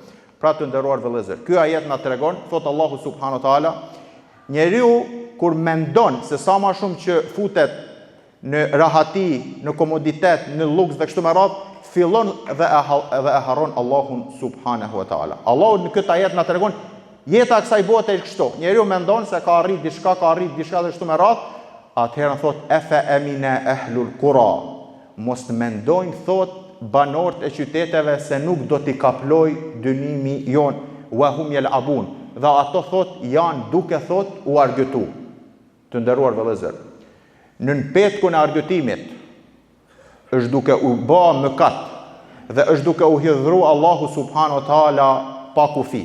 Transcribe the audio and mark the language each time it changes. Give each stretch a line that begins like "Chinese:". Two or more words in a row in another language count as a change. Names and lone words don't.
Albanian: Pra të nderuar vëllezër, ky ajet na tregon, thot Allahu
Arabic: سبحانه وتعالى,
Albanian: njeriu kur mendon se sa më shumë që futet në rahati, në komoditet, në luks dhe kështu me radhë, fillon dhe e harron Allahun
Arabic: سبحانه وتعالى.
Albanian: Allahu në këtë ajet na tregon jeta kësaj bote është kështu. Njeriu mendon se ka arrit diçka dhe kështu me radhë, atëherë thot
Arabic: أفأمن أهل القرى
Albanian: mos të mendojnë thot banorët e qyteteve se nuk do t'i kaploj dënimi jon
Arabic: وهم يلعبون.
Albanian: Dhe ato thot janë duke thot u argëtu. Të nderuar vëllezër, në petkun e argëtimit është duke u bë mëkat dhe është duke u hidhru Allahu
Arabic: سبحانه وتعالى
Albanian: pa kufi.